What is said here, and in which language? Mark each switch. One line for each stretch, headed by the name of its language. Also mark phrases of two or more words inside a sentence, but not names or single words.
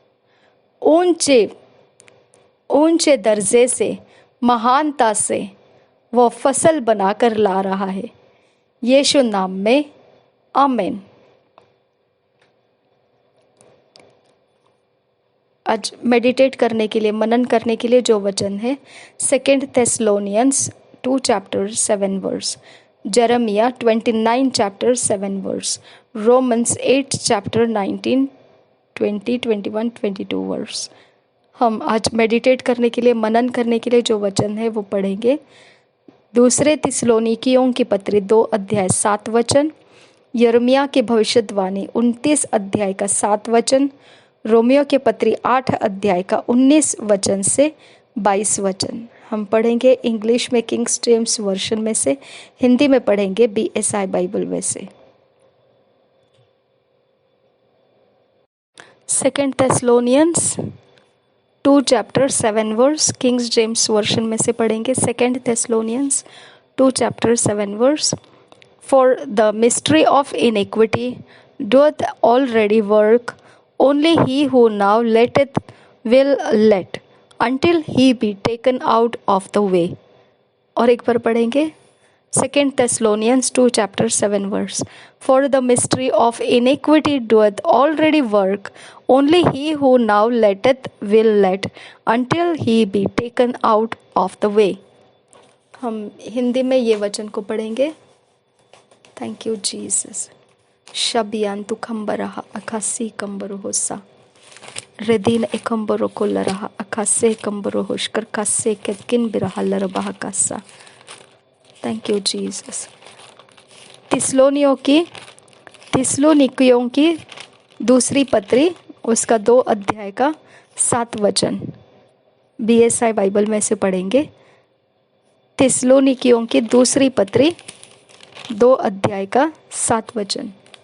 Hindi: ऊंचे दर्जे से, महानता से वो फसल बनाकर ला रहा है। यीशु नाम में आमीन। आज मेडिटेट करने के लिए, मनन करने के लिए जो वचन है
English: 2 Thessalonians 2 chapter 7 verse, Jeremiah 29 chapter 7 verse, Romans 8 chapter 19, 20, 21, 22 verse।
Hindi: हम आज मेडिटेट करने के लिए, मनन करने के लिए जो वचन है वो पढ़ेंगे। दूसरे थिस्सलुनीकियों की पत्री 2 अध्याय 7 वचन, यिर्मयाह की भविष्यवाणी 29 अध्याय का 7 वचन, रोमियो के पत्री 8 अध्याय का 19 वचन से 22 वचन। हम पढ़ेंगे इंग्लिश में किंग जेम्स वर्शन में से, हिंदी में पढ़ेंगे BSI बाइबल में से।
English: 2 Thessalonians 2 chapter 7 verse,
Hindi: किंग जेम्स वर्शन में से पढ़ेंगे
English: 2 Thessalonians 2 chapter 7 verse। For the mystery of iniquity doeth already work, only he who now letteth will let, until he be taken out of the way।
Hindi: और एक बार पढ़ेंगे
English: 2 Thessalonians 2 chapter 7 verse। For the mystery of iniquity doeth already work, only he who now letteth will let, until he be taken out of the way।
Hindi: हम हिंदी में ये वचन को पढ़ेंगे।
English: Thank you Jesus. शबियांतु खंबरहा अखासी कंबरो होसा रेदीन एकंबरो को लरहा अखासे कंबरो होशकर खासे केतकिन बिरहा लरबाह कासा। Thank you Jesus.
Hindi: थिस्सलुनीकियों की दूसरी पत्री, उसका 2 अध्याय का 7 वचन BSI बाइबल में से पढ़ेंगे। थिस्सलुनीकियों की दूसरी पत्री 2 अध्याय का 7 वचन।